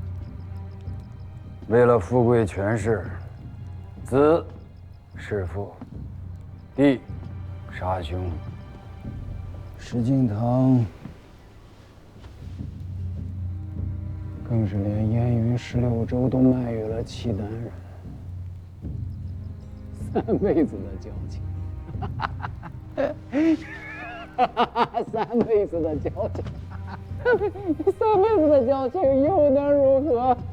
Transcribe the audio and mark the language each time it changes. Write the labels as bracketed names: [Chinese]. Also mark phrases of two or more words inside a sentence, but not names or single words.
[Chinese] 為了富貴權勢，子弒父，弟殺兄。石敬瑭更是連燕雲16州都賣予了契丹人。3輩子的交情，3輩子的交情，3輩子的交情又能如何？